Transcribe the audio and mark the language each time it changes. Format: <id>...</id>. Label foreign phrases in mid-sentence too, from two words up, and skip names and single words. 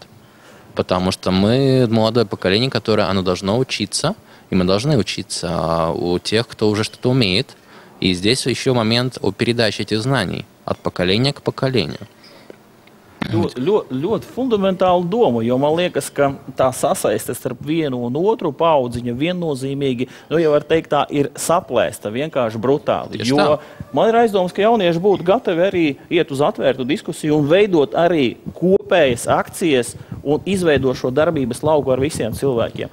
<ru>Потому что мы молодое поколение, которое оно должно учиться, и мы должны учиться у тех, кто уже что-то умеет. И здесь еще момент о передаче этих знаний от поколения к поколению.</ru> <lv>Ļoti fundamentāla doma, jo man liekas, ka tā sasaiste starp vienu un otru paudziņa viennozīmīgi, jau var teikt, tā ir saplēsta vienkārši brutāli. Jo man ir aizdomas, ka jaunieši būtu gatavi arī iet uz atvērtu diskusiju un veidot arī kopējas akcijas un izveidot šo darbības lauku ar visiem cilvēkiem.</lv>